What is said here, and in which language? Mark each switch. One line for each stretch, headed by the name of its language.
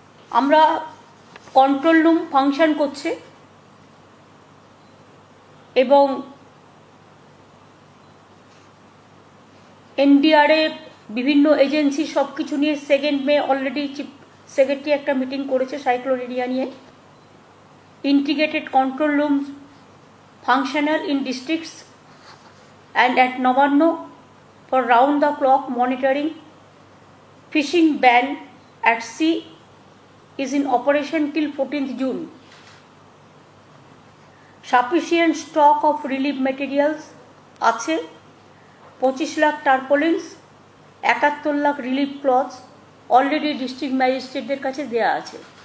Bangla: আমরা control room function করছে এবং এনডিআরএফ, বিভিন্ন এজেন্সি সব কিছু নিয়ে 2nd মে অলরেডি চিফ সেক্রেটারি একটা মিটিং করেছে সাইক্লোন এরিয়া নিয়ে।
English: Integrated control room functional in districts and at Nabanna for round the clock monitoring. Fishing ban at sea is in operation till 14th June. Sufficient stock of relief materials আছে, 25 lakh tarpaulins, 71 lakh relief clothes already district ম্যাজিস্ট্রেটদের
Bangla: কাছে দেওয়া আছে।